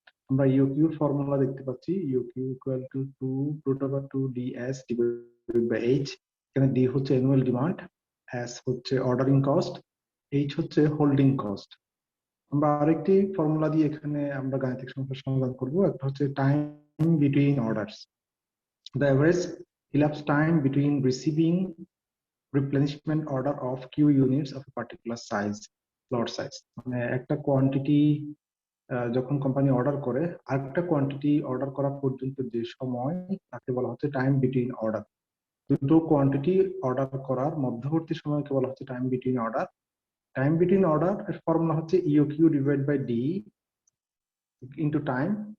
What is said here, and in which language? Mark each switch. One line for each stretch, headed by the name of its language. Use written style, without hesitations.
Bangla: আমরা ইওকিউ ফর্মুলা দেখতে পাচ্ছি, ইওকিউ equal to 2√2ds divided by h। এখানে d হচ্ছে অ্যানুয়াল ডিমান্ড, s হচ্ছে অর্ডারিং কস্ট, h হচ্ছে হোল্ডিং কস্ট। আমরা আরেকটি ফর্মুলা দিয়ে এখানে আমরা গাণিতিক সমস্যার সমাধান করব। একটা হচ্ছে
English: Time between orders, the average elapsed time between receiving replenishment order of q units of a particular size, lot size।
Bangla: মানে একটা কোয়ান্টিটি যখন কোম্পানি অর্ডার করে আরেকটা কোয়ান্টিটি অর্ডার করা পর্যন্ত যে সময় তাকে বলা হচ্ছে টাইম বিটুইন অর্ডার। দুটো কোয়ান্টিটি অর্ডার করার মধ্যবর্তী সময়কে বলা হচ্ছে time between order. Time between order এর ফর্মুলা হচ্ছে ইওকিউ divide by D into time.